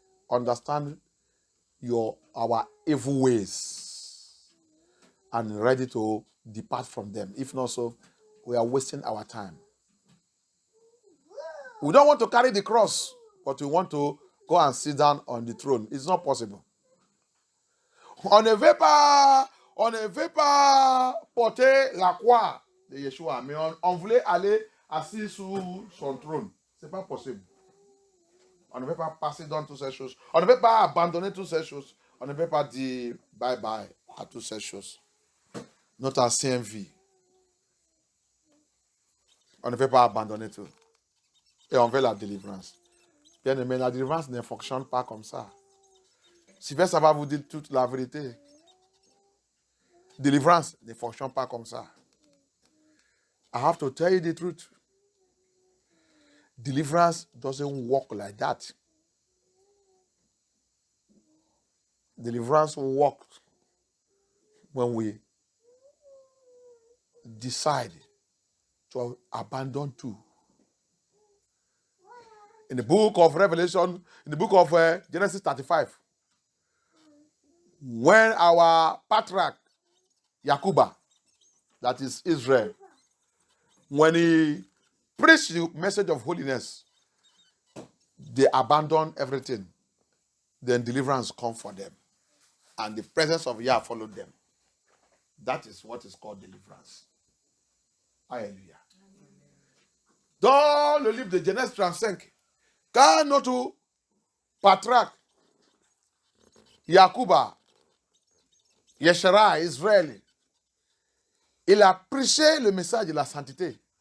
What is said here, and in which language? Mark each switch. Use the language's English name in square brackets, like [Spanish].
[English] Understand our evil ways and ready to depart from them. If not so, we are wasting our time. We don't want to carry the cross, but we want to go and sit down on the throne. It's not possible. [French] On ne veut pas porter la croix de Yeshua, mais on voulait aller assis sous son trône. Ce n'est pas possible. On ne veut pas passer dans toutes ces choses. On ne veut pas abandonner toutes ces choses. On ne veut pas dire bye-bye à toutes ces choses. Notre ancienne vie. On ne veut pas abandonner tout. Et on veut la délivrance. Bien aimé, la délivrance ne fonctionne pas comme ça. Sylvestre, ça va vous dire toute la vérité. Délivrance ne fonctionne pas comme ça. [English] I have to tell you the truth. Deliverance doesn't work like that. Deliverance works when we decide to abandon too. In the book of Revelation, in the book of Genesis 35, when our patriarch, Yakuba, that is Israel, when he preached the message of holiness, they abandoned everything. Then deliverance come for them. And the presence of Yah followed them. That is what is called deliverance. [French] Alléluia. Dans le livre de Genèse 35, quand notre patriarche, Yakuba, Yeshara, Israël, il a prêché le message de la sainteté.